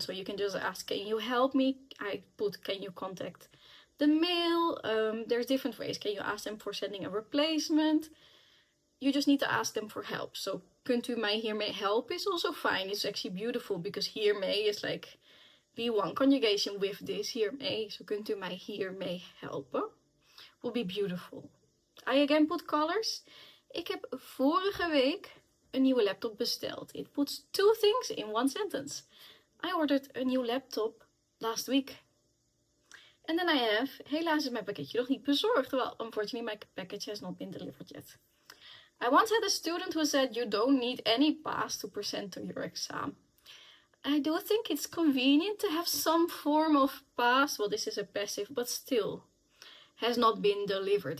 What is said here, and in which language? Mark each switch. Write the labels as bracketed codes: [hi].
[en] So you can just ask, can you help me? I put, can you contact the mail? There's different ways. Can you ask them for sending a replacement? You just need to ask them for help. So kunt u mij hiermee helpen is also fine. It's actually beautiful because hiermee is like be1 conjugation with this, hiermee. So kunt u mij hiermee helpen? Will be beautiful. [nl] I again put colors. Ik heb vorige week een nieuwe laptop besteld. [en] It puts 2 things in 1 sentence. I ordered a new laptop last week. [nl] And then I have, helaas is mijn pakketje nog niet bezorgd. [en] Well, unfortunately my package has not been delivered yet. I once had a student who said you don't need any pass to present to your exam. I do think it's convenient to have some form of pass. Well, this is a passive, but still. Has not been delivered.